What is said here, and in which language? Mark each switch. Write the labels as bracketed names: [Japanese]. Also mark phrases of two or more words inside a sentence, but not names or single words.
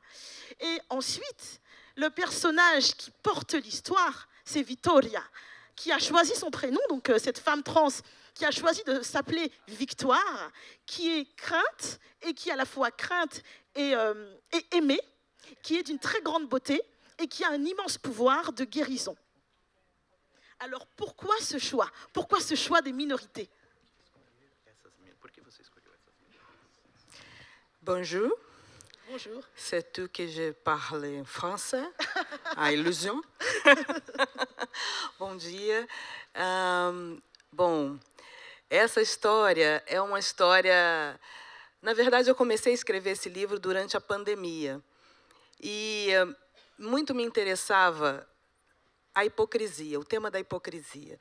[French] Et ensuite, le personnage qui porte l'histoire, c'est Vittoria, qui a choisi son prénom, donc cette femme trans qui a choisi de s'appeler Victoire, qui est crainte, et qui est à la fois crainte et aimée, qui est d'une très grande beauté, et qui a un immense pouvoir de guérison. Alors pourquoi ce choix? Pourquoi ce choix des minorités? Bonjour. Bonjour. C'est tu que je parle français, a illusion. [Portuguese] Bom dia. Bom, essa história é uma história... Na verdade, eu comecei a escrever esse livro durante a pandemia. E muito me interessava a hipocrisia, o tema da hipocrisia.